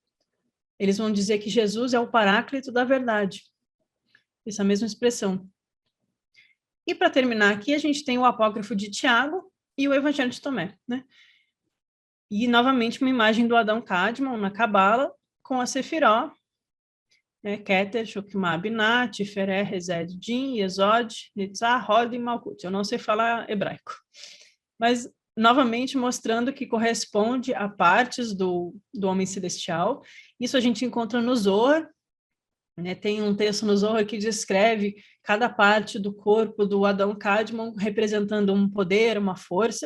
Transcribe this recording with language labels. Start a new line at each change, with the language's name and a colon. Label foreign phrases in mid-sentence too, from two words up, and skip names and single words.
Portuguese: Eles vão dizer que Jesus é o Paráclito da verdade. Essa mesma expressão. E para terminar aqui, a gente tem o Apócrifo de Tiago e o Evangelho de Tomé, né? E, novamente, uma imagem do Adão Kadmon na Cabala, com a Sefiró, né? Keter, Shokmah, Binah, Tiferé, Rezed, Din, Yesod, Nitzah, Hod e Malkut. Eu não sei falar hebraico. Mas, novamente, mostrando que corresponde a partes do homem celestial. Isso a gente encontra no Zohar, né? Tem um texto no Zohar que descreve cada parte do corpo do Adão Kadmon representando um poder, uma força.